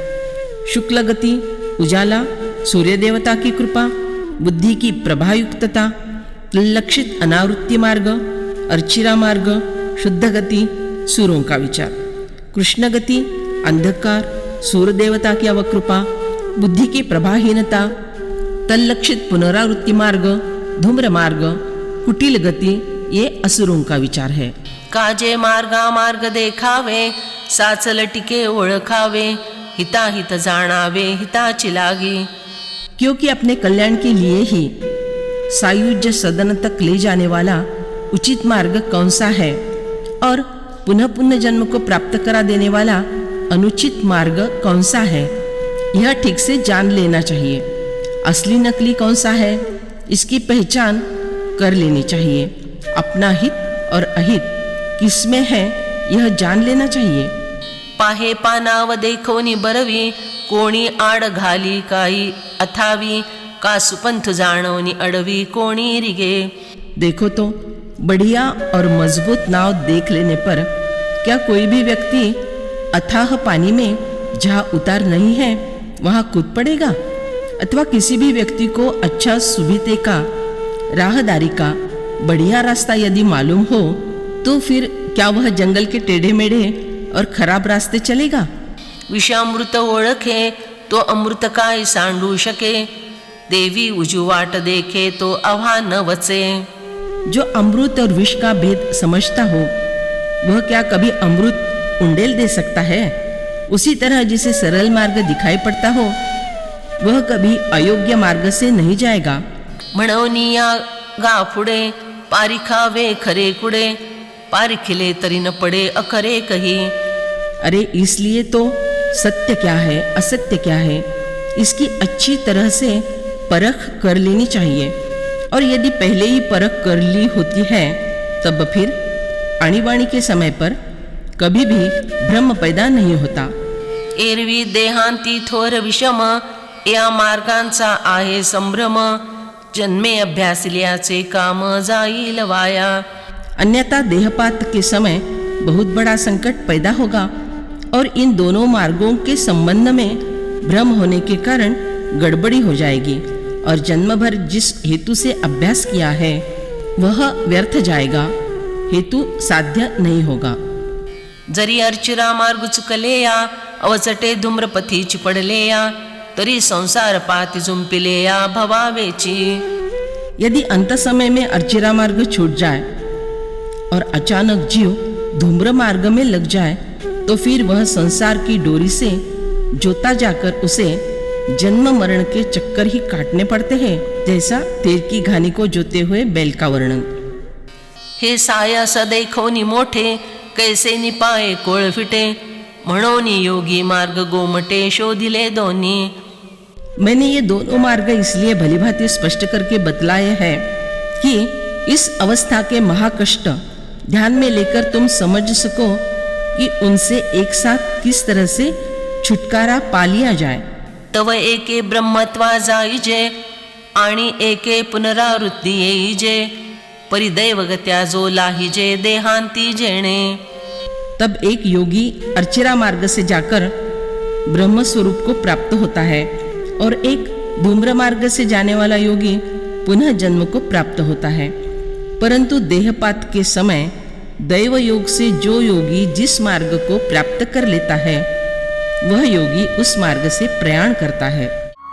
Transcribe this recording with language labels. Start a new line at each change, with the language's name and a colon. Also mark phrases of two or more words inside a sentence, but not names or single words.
Hindi: शुक्ल गति उजाला, सूर्य देवता की कृपा, बुद्धि की प्रभायुक्तता, लक्षित अनावृत्ति मार्ग, अर्चिरा मार्ग, शुद्ध गति, सूरों का विचार। कृष्ण गति अंधकार, सूर्य देवता की अवकृपा, बुद्धि की प्रभाहीनता, तल्लक्षित पुनरावृत्ति मार्ग, धूम्र मार्ग, कुटिल गति, ये असुरों का विचार है।
Marathi: काजे मार्गा मार्ग देखावे साचल टिके ओळखावे हिताहित जाणावे हिताची लागी।
Hindi: क्योंकि अपने कल्याण के लिए ही सायुज्य सदन तक ले जाने वाला उचित मार्ग कौन सा है और पुनः पुनः जन्म को प्राप्त करा देने वाला अनुचित मार्ग कौन सा है, यह ठीक से जान लेना चाहिए। असली नकली कौन सा है, इसकी पहचान कर लेनी चाहिए। अपना हित और अहित किसमें है, यह जान लेना चाहिए।
Marathi: पाहे पानाव देखोनी बरवी कोणी आड घाली काई अथावी का सुपंथ जाणवनी अडवी कोणी रिगे।
Hindi: देखो तो बढ़िया और मजबूत नाव देख लेने पर क्या कोई भी व्यक्ति अथाह पानी में जहाँ उतार नहीं है वहाँ कूद पड़ेगा, अथवा किसी भी व्यक्ति को अच्छा सुविधे का राहदारी का बढ़िया रास्ता यदि मालूम हो तो फिर क्या वह जंगल के टेढ़े मेढ़े और खराब रास्ते चलेगा।
Marathi: विषामृत ओळखे तो अमृत काय सांडू शके देवी उजू वाट देखे तो आव्हान वचे।
Hindi: जो अमृत और विष का भेद समझता हो वह क्या कभी अमृत उंडेल दे सकता है। उसी तरह जिसे सरल मार्ग दिखाई पड़ता हो वह कभी अयोग्य मार्ग से नहीं जाएगा।
Marathi: म्हणवनिया गाफुडे पारिखावे खरे कुडे पारिखिले तरी न पडे अखरे कही।
Hindi: अरे इसलिए तो सत्य क्या है असत्य क्या है इसकी अच्छी तरह से परख कर लेनी चाहिए, और यदि पहले ही परख कर ली होती है तब फिर आणीबाणी के समय पर कभी भी भ्रम पैदा नहीं होता।
Marathi: एरवी देहांती थोर विषम या मार्गांचा आहे संभ्रम जन्मे अभ्यासल्याचे काम जाईल वाया।
Hindi: अन्यथा देहपात के समय बहुत बड़ा संकट पैदा होगा और इन दोनों मार्गों के संबंध में भ्रम होने के कारण गड़बड़ी हो जाएगी और जन्म भर जिस हेतु से अभ्यास किया है वह व्यर्थ जाएगा, हेतु साध्य नहीं होगा।
Marathi: जरी अर्चिरा मार्ग चुकलेया अवचटे धूम्रपथीची पडलेया तरी संसार पाती जुंपिलेया भवावेची।
Hindi: यदि अंत समय में अर्चिरा मार्ग छूट जाए और अचानक जीव धूम्र मार्ग में लग जाए तो फिर वह संसार की डोरी से जोता जाकर उसे जन्म मरण के चक्कर ही काटने पड़ते हैं, जैसा तेल की घानी को जोते हुए बैल का वर्णन।
Marathi: हे सायस देखोनी मोठे कैसे निपाये कोळ फिटे म्हणोनी योगी मार्ग गोमटे शोधिले दोन्ही।
Hindi: मैंने ये दोनों मार्ग इसलिए भलीभांति स्पष्ट करके बतलाए हैं कि इस अवस्था के महाकष्ट ध्यान में लेकर तुम समझ सको कि उनसे एक साथ किस तरह से छुटकारा पा लिया जाए।
Marathi: तव एके ब्रह्मत्वा जाईजे आणि एके पुनरावृत्ती येईजे परिदैवगत्या जो लाहिजे देहांती जेणे।
Hindi: तब एक योगी अर्चिरा मार्ग से जाकर ब्रह्म स्वरूप को प्राप्त होता है और एक धूम्र मार्ग से जाने वाला योगी पुनः जन्म को प्राप्त होता है। परंतु देहपात के समय दैव योग से जो योगी जिस मार्ग को प्राप्त कर लेता है वह योगी उस मार्ग से प्रयाण करता है।